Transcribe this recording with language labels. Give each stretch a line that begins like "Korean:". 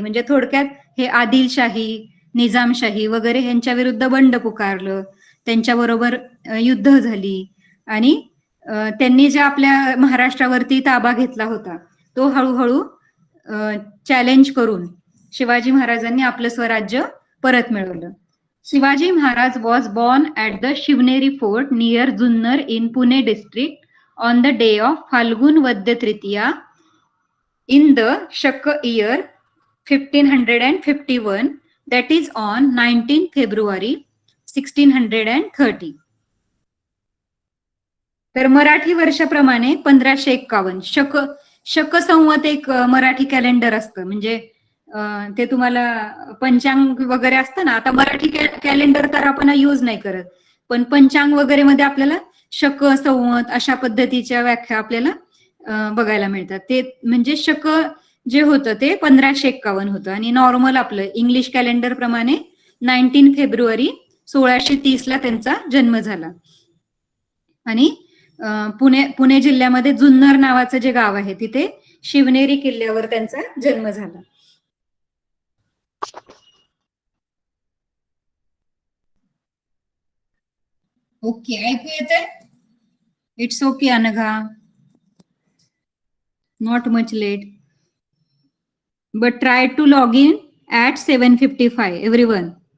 Marathi: म्हणजे थोडक्यात हे आदिलशाही, निजामशाही वगैरे यांच्या विरुद्ध बंड पुकारलं, त्यांच्याबरोबर युद्ध झाली आणि त्यांनी जे आपल्या महाराष्ट्रावरती ताबा घेतला होता तो हळूहळू चॅलेंज करून शिवाजी महाराजांनी आपलं स्वराज्य परत मिळवलं.
English: Shivaji Maharaj was born at the Shivneri fort near Junnar in Pune district on the day of Falgun Vadya Tritiya in the Shaka year 1551, that is on 19th February 1630.
Marathi: तर मराठी वर्षाप्रमाणे 1551 शक संवत एक मराठी कॅलेंडर असतं, म्हणजे ते तुम्हाला पंचांग वगैरे असतं ना. आता मराठी कॅलेंडर तर आपण यूज नाही करत, पण पंचांग वगैरे मध्ये आपल्याला शक संवत अशा पद्धतीच्या व्याख्या आपल्याला बघायला मिळतात. ते म्हणजे शक जे होतं ते 1551 होतं आणि नॉर्मल आपलं इंग्लिश कॅलेंडर प्रमाणे 19 फेब्रुवारी 1630 ला त्यांचा जन्म झाला. आणि पुणे जिल्ह्यामध्ये जुन्नर नावाचं जे गाव आहे तिथे शिवनेरी किल्ल्यावर त्यांचा जन्म झाला. ओके, ऐकू येतंय?
English: it's okay
Marathi: Anagha.
English: Not much late. But try to log in at 7:55, everyone.